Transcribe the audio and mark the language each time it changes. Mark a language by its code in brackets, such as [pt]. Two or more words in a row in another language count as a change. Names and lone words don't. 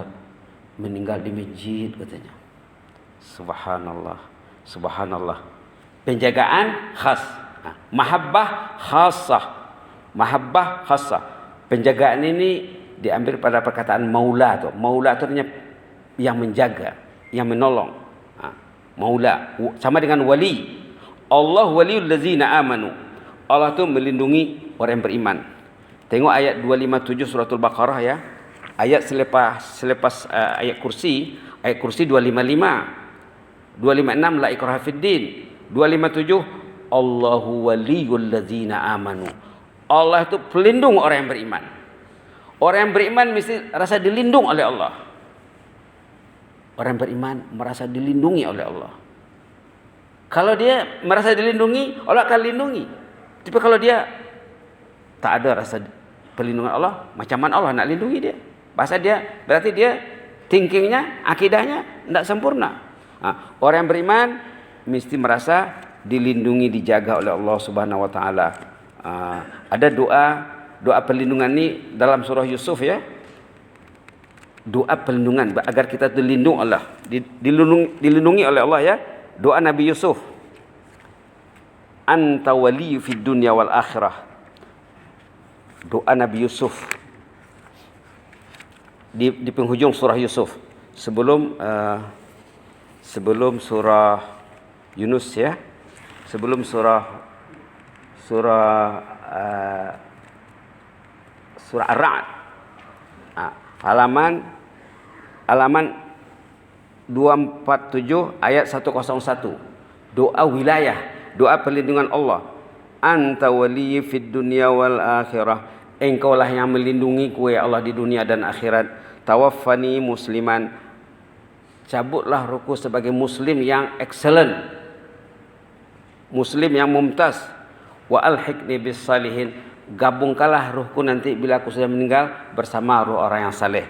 [ms] Meninggal di masjid katanya. Subhanallah, subhanallah. Penjagaan khas, [ar] محبة خاصة. محبة خاصة. [ms] Penjagaan ini diambil pada perkataan maula tu. Maula tu artinya yang menjaga, yang menolong. Maula sama dengan wali. [ar] الله ولي الذين آمنوا. [ms] Allah tu melindungi orang yang beriman. Tengok ayat 257 suratul Baqarah ya. Ayat selepas ayat kursi 255. [ar] 256 لا إكراه في الدين. 257 الله ولي الذين آمنوا. [ms] Allah itu pelindung orang yang beriman. Orang yang beriman mesti rasa dilindung oleh Allah. Orang yang beriman merasa dilindungi oleh Allah. Kalau dia merasa dilindungi, Allah akan lindungi. Tapi kalau dia tak ada rasa perlindungan Allah, macam mana Allah nak lindungi dia? Bahasa dia, berarti dia thinkingnya, akidahnya tidak sempurna. Orang yang beriman mesti merasa dilindungi, dijaga oleh Allah [ar] سبحانه وتعالى. [ms] Ada doa perlindungan ni dalam surah Yusuf ya. Doa perlindungan agar kita dilindungi Allah, dilindungi oleh Allah ya. Doa Nabi Yusuf. [ar] أنت ولي في الدنيا والآخرة. [ms] Doa Nabi Yusuf di penghujung surah Yusuf. Sebelum surah Yunus ya. Sebelum surah Ar-Ra'd. Halaman 247 ayat 101. Doa wilayah, doa perlindungan Allah. [ar] أنت وليي في الدنيا والآخرة. [ms] Engkaulah yang melindungi ku ya Allah di dunia dan akhirat. [ar] توفني مسلما. [ms] Cabutlah ruku sebagai muslim yang excellent. Muslim yang mumtaz. [ar] وألحقني بالصالحين. [ms] Gabungkanlah ruhku nanti bila aku sudah meninggal bersama ruh orang yang saleh.